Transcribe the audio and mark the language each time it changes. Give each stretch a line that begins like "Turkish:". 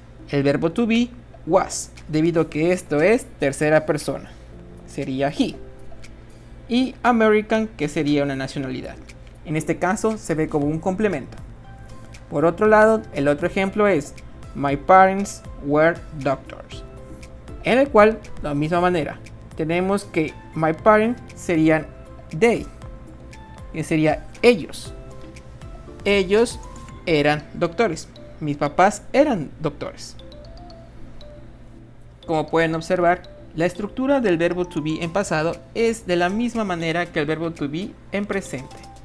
Spanish: El verbo to be was, debido a que esto es tercera persona, sería he. Y American, que sería una nacionalidad. En este caso se ve como un complemento. Por otro lado, el otro ejemplo es
English: My parents were doctors.
Spanish: En el cual, de la misma manera, tenemos que
English: my parents
Spanish: serían they, que sería ellos. Ellos eran doctores. Mis papás eran doctores. Como pueden observar, la estructura del verbo to be en pasado es de la misma manera que el verbo to be en presente.